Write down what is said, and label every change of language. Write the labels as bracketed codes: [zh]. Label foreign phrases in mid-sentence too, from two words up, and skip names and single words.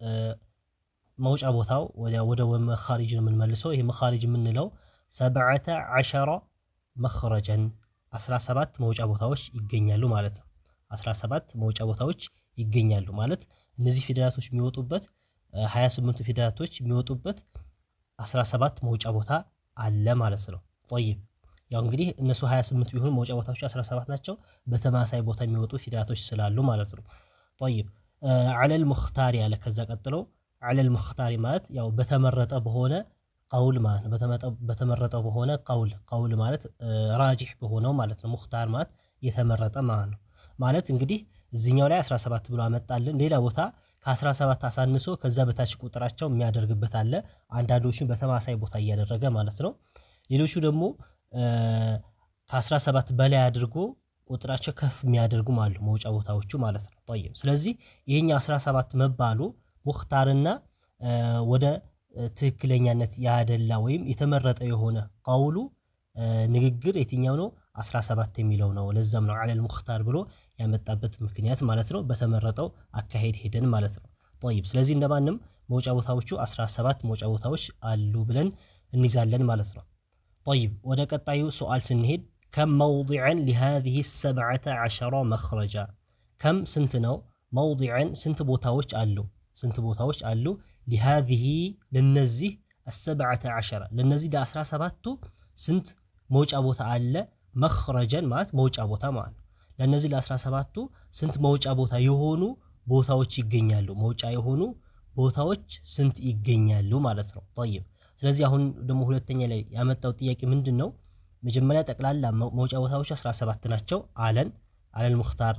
[am] መውጫ ቦታው ወደ መኻሪጅ ነው የምንመልሰው ይሄ መኻሪጅ የምንለው 17 مخرجا 17 መውጫ ቦታዎች ይገኛሉ ማለት ነው 17 መውጫ ቦታዎች ይገኛሉ ማለት እነዚህ ፊደላቶች የሚወጡበት 28 ፊደላቶች የሚወጡበት 17 መውጫ ቦታ አለ ማለት ነው طيب ያው እንግዲህ እነሱ 28 ቢሆኑ መውጫ ቦታዎች 17 ናቸው በተማሳይ ቦታ የሚወጡ ፊደላቶች ስላሉ ማለት ነው طيب [ar] على المختار [am] ያለ ከዛ ቀጥሎ [ar] على المختار [am] ማለት ያው በተመረጠ በሆነ ቀውል ማለት በተመረጠ በሆነ ቀውል ማለት ራጂህ በሆነው ማለት ነው ሙኽታር ማለት የተመረጠ ማለት እንግዲህ እዚህኛው ላይ 17 ብሎ አመጣልን ሌላ ቦታ ከ17 አሳንሶ ከዛ በታች ቁጥራቸው የሚያደርግበት አለ አንዳንዶቹን በተማሳይ ቦታ እያደረገ ማለት ነው ሌሎቹ ደግሞ ከ17 በላይ አድርጎ ቁጥራቸው ከፍ የሚያደርጉም አሉ መውጫ ቦታዎቹ ማለት ነው طيب ስለዚህ ይሄኛው 17 መባሉ ሙኽታርና ወደ ትክክለኛነት ያደላ ወይም የተመረጠ የሆነ ቀውሉ ንግግር የትኛው ነው 17 የሚለው ነው ለዛም ነው [ar] على المختار [am] ብሎ ያመጣበት ምክንያት ማለት ነው በተመረጠው አካሄድ ሄደን ማለት ነው طيب ስለዚህ እንደማንም መውጫ ቦታዎቹ 17 መውጫ ቦታዎች አሉ ብለን እንይዛለን ማለት ነው طيب ወደ ቀጣዩ ሱአል ስንሄድ [ar] كم موضعا لهذه 17 مخرجا كم [am] ስንት ነው موضعا ስንት ቦታዎች አሉ لهذه ለነዚህ 17 ለነዚህ ለ17ቱ ስንት መውጫ ቦታ አለ መኽረጀን ማለት መውጫ ቦታ ማለት ለነዚህ ለ17ቱ ስንት መውጫ ቦታ የሆኑ ቦታዎች ይገኛሉ መውጫ የሆኑ ቦታዎች ስንት ይገኛሉ ማለት ነው طيب ስለዚህ አሁን ደግሞ ሁለተኛ ላይ ያመጣው ጥያቄ ምንድነው መጀመሪያ ጠቅላላ መውጫ ቦታዎች 17 ናቸው አለን ሙኽታር